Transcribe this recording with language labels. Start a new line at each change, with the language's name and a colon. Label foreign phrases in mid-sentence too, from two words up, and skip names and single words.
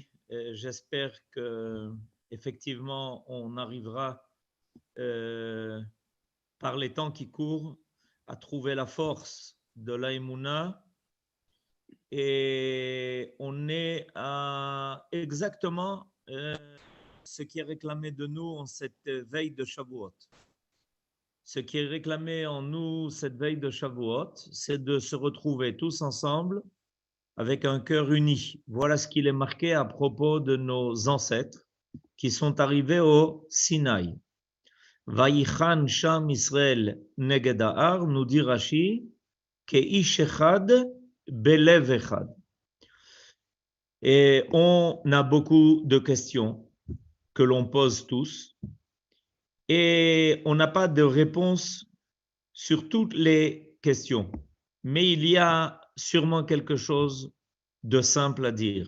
French: J'espère que effectivement on arrivera par les temps qui courent à trouver la force de l'Aïmouna et on est à exactement ce qui est réclamé de nous en cette veille de Shavuot. Ce qui est réclamé en nous cette veille de Shavuot, c'est de se retrouver tous ensemble avec un cœur uni. Voilà ce qu'il est marqué à propos de nos ancêtres qui sont arrivés au Sinaï.
Hebrew: ויחן שם ישראל נגד ההר,
French: nous dit Rashi,
Hebrew: כאיש אחד בלב אחד.
French: Et on a beaucoup de questions que l'on pose tous et on n'a pas de réponse sur toutes les questions. Mais il y a sûrement quelque chose de simple à dire.